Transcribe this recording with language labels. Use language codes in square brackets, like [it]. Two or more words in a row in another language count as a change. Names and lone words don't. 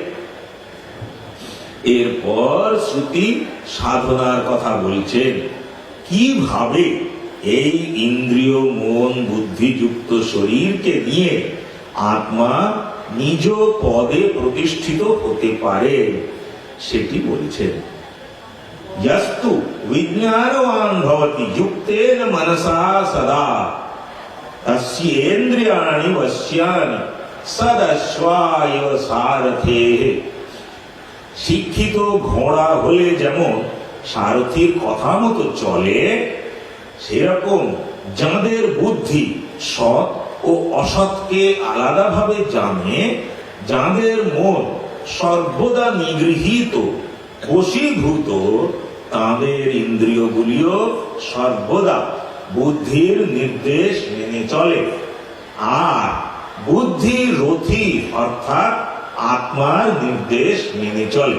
[bn] এরপর শ্রুতি সাধনার কথা বলছেন, কিভাবে এই ইন্দ্রিয় মন বুদ্ধিযুক্ত শরীরকে নিয়ে আত্মা নিজ পদে প্রতিষ্ঠিত হতে পারে সেটি বলছেন। [sa] यस्तु विज्ञानवान् भवति युक्तेन मनसा सदा तस्येन्द्रियाणि वश्यानि सदश्वाय सारथेः। [bn] শিক্ষিত ঘোড়া হলে যেমন সারথীর কথা মতো চলে, সেরকম যাদের বুদ্ধি সৎ ও অসৎকে আলাদাভাবে জানে, যাদের মন সর্বদা নিগৃহীত বশীভূত, তাদের ইন্দ্রিয়গুলিও সর্বদা বুদ্ধির নির্দেশ মেনে চলে, আর বুদ্ধি রথী অর্থাৎ আত্মার নির্দেশ মেনে চলে।